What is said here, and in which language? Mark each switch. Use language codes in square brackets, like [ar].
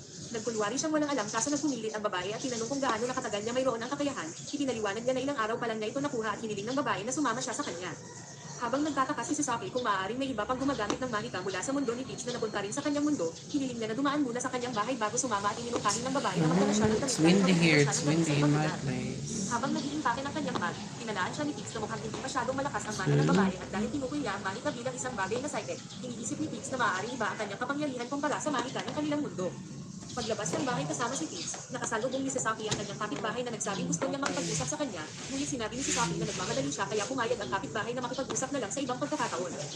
[tl] Nagkunwari siyang walang alam kaso nagpumilit ang babae at tinanong kung gaano nakatagal niya mayroon ang kakayahan. Ipinaliwanag niya na ilang araw pa lang niya ito nakuha at hiniling ng babae na sumama siya sa kanya. Habang nagtataka si Sasaki kung maaaring may iba pang gumagamit ng mahika mula sa mundo ni Peach na napunta rin sa kanyang mundo, hiniling niya na dumaan muna sa kanyang bahay bago sumama at ininungkahin ng babae na magdala siya ng [en] It's windy here, it's windy in my place. [tl] habang nag-iimpake ng kanyang bag, tinalaan siya ni Peach na mukhang hindi masyadong malakas ang mana ng babae at dahil tinukoy niya ang mahika bilang isang bagay na psychic, iniisip ni Peach na maaaring iba ang kanyang kapangyarihan kumpara sa mahika ng kanilang mundo. Paglabas ng bahay kasama si Peach, nakasalubong ni Sasaki ang kanyang kapitbahay na nagsabing gusto niya makipag-usap sa kanya, ngunit sinabi ni Sasaki na nagmamadali siya kaya pumayag ang kapitbahay na makipag-usap na lang sa ibang pagkakataon.